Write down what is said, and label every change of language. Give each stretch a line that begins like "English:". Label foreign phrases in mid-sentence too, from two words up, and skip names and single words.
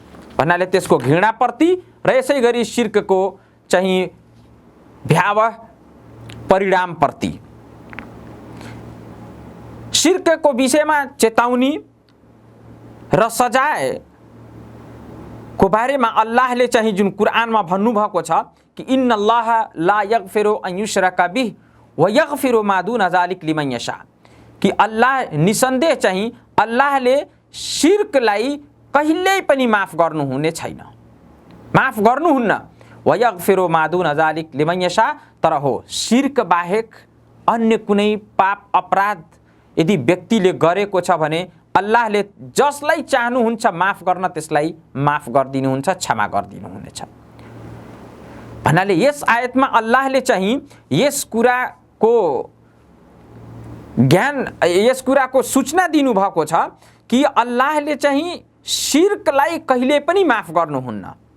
Nepali: भन्नाले त्यसको घृणाप्रति र यसै गरी शिर्कको चाहिँ भयावह परिणामप्रति। शिर्कको विषयमा चेतावनी र सजायको बारेमा अल्लाहले चाहिँ जुन कुरानमा भन्नुभएको छ कि
Arabic: إن الله لا يغفر أن يشرك به ويغفر ما دون ذلك لمن يشاء,
Nepali: कि अल्लाह निसन्देह चाहिँ अल्लाहले शिर्कलाई कहिल्यै पनि माफ गर्नुहुने छैन, माफ गर्नुहुन्न।
Arabic: ويغفر ما دون ذلك لمن يشاء,
Nepali: तर हो शिर्क बाहेक अन्य कुनै पाप अपराध यदि व्यक्तिले गरेको छ भने अल्लाहले जसलाई चाहनुहुन्छ माफ गर्न त्यसलाई माफ गरिदिनुहुन्छ, क्षमा गरिदिनुहुनेछ। भन्नाले यस आयतमा अल्लाहले चाहिँ यस कुराको ज्ञान, यस कुराको सूचना दिनुभएको छ कि अल्लाहले चाहिँ शिर्कलाई कहिले पनि माफ गर्नुहुन्न